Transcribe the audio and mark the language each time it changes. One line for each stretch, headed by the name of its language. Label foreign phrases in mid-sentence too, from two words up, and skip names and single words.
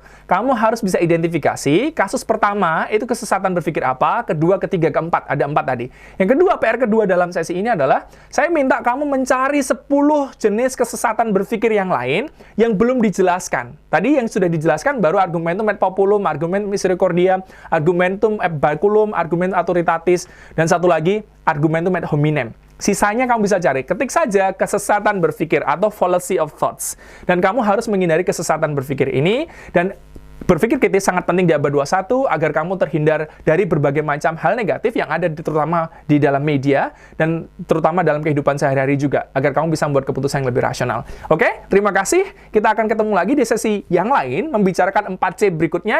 Indonesian: Kamu harus bisa identifikasi, kasus pertama, itu kesesatan berpikir apa, kedua, ketiga, keempat. Ada 4 tadi. Yang kedua, PR kedua dalam sesi ini adalah, saya minta kamu mencari 10 jenis kesesatan berpikir yang lain, yang belum dijelaskan. Tadi yang sudah dijelaskan baru
Latin: argumentum ad populum, argumentum misericordia, argumentum ad baculum, argumentum autoritatis,
Indonesian: dan satu lagi
Latin: argumentum ad hominem.
Indonesian: Sisanya kamu bisa cari. Ketik saja kesesatan berpikir atau
English: fallacy of thoughts.
Indonesian: Dan kamu harus menghindari kesesatan berpikir ini, dan Berpikir kritis sangat penting di abad 21 agar kamu terhindar dari berbagai macam hal negatif yang ada terutama di dalam media dan terutama dalam kehidupan sehari-hari juga, agar kamu bisa membuat keputusan yang lebih rasional. Oke, terima kasih. Kita akan ketemu lagi di sesi yang lain membicarakan 4C berikutnya.